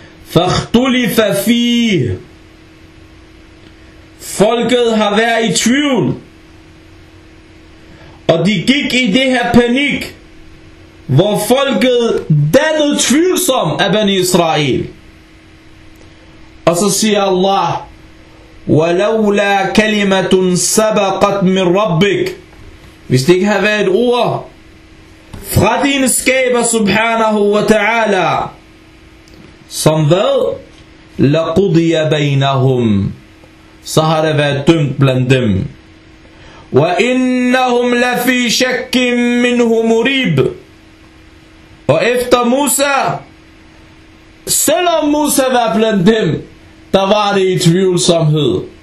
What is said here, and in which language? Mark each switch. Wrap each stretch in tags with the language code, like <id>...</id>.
<ar>فَاخْتُلِفَ فِيهِ.</ar> <da>Folket har været i tvivl, og de gik i det her panik, hvor folket dannede tvivlsom af Bani Israel. Og så siger Allah,</da> <ar>وَلَوْلَا كَلِمَةٌ سَبَقَتْ مِنْ رَبِّكَ.</ar> <da>Hvis det ikke havde været et ord fra din skaber subhanahu wa ta'ala, som hvad?</da> <ar>لَقُضِيَ بَيْنَهُمْ.</ar> <da>Så har det været dømt blandt dem.</da> <ar>وَإِنَّهُمْ لَفِي شَكٍ مِّنْهُ مُرِيبٌ.</ar> <da>Og efter Musa, selvom Musa var blandt dem, der var det i tvivlsomhed.</da>